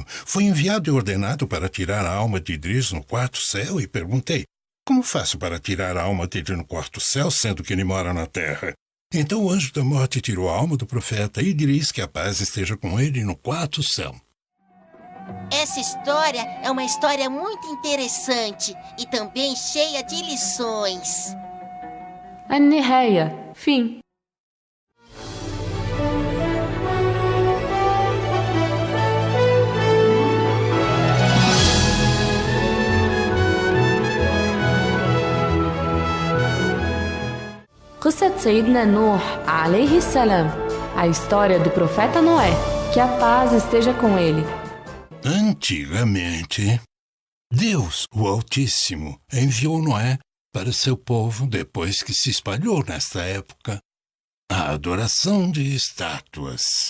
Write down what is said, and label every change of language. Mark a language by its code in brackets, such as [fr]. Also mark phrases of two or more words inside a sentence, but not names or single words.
[pt] Foi enviado e ordenado para tirar a alma de Idris no 4º céu e perguntei: Como faço para tirar a alma dele no 4º céu, sendo que ele mora na terra? Então o anjo da morte tirou a alma do profeta Idris, que a paz esteja com ele, no 4º céu. Essa história é uma história muito interessante e também cheia de lições. [ar] النهاية, fim. قصة سيدنا نوح عليه السلام, [pt] a história do profeta Noé, que a paz esteja com ele. Antigamente, Deus, o Altíssimo, enviou Noé para seu povo depois que se espalhou nesta época a adoração de estátuas.